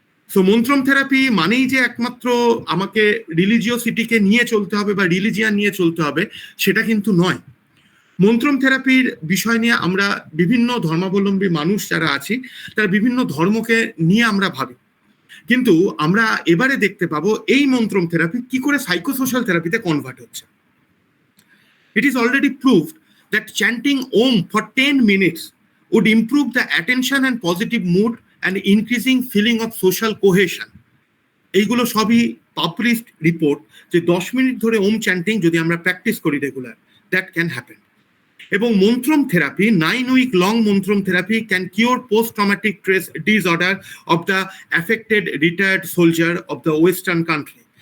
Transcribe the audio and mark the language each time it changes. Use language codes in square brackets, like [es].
[bn] So মন্ত্রম therapy মানেই যে একমাত্র আমাকে রিলিজিওসিটিকে নিয়ে চলতে হবে বা রিলিজিয়ান নিয়ে চলতে হবে, সেটা কিন্তু নয়। মন্ত্রম থেরাপির বিষয় নিয়ে আমরা বিভিন্ন ধর্মাবলম্বী মানুষ যারা আছি তারা বিভিন্ন ধর্মকে নিয়ে আমরা ভাবি, কিন্তু আমরা এবারে দেখতে পাবো এই মন্ত্রম থেরাপি কি করে সাইকোসোশ্যাল থেরাপিতে কনভার্ট হচ্ছে। [en] It is already proved that chanting Om for 10 minutes would improve the attention and positive mood and increasing feeling of social cohesion. [bn] এইগুলো সবই পাবলিশড রিপোর্ট যে 10 মিনিট ধরে ওম চ্যান্টিং যদি আমরা প্র্যাকটিস করি রেগুলার, [en] That can happen. এবং mantram therapy, 9 week long mantram therapy can cure post traumatic stress disorder of the affected retired soldier of the western country.